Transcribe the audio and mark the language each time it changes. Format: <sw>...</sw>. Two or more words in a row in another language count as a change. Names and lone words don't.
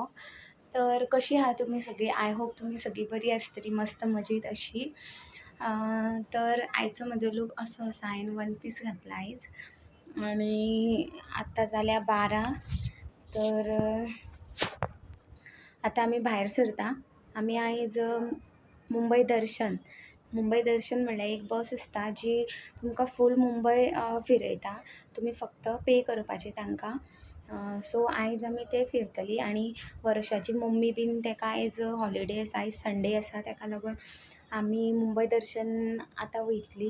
<mr>तर कशी आहात तुम्ही सगळी?</mr> <en>I hope</en> <mr>तुम्ही सगळी बरी असतली, मस्त मजेत अशी. तर आईचं माझं लूक असं आहे,</mr> <en>one piece</en> <mr>घातला आईच आणि आत्ता झाल्या 12.</mr> <kok>तर आता आम्ही भायर सरता. आम्ही आयज मुंबई दर्शन म्हणल्यार एक बस आसता जी तुमकां फूल मुंबय फिरयता. तुम्ही फक्त पे करपाचें तांकां. सो आयज आमी ते फिरतली आणि वर्षाची मम्मी बीन ताका आयज हॉलिडे आसा, आयज संडे आसा, ताका लागून आमी मुंबय दर्शन आतां वयतली.</kok>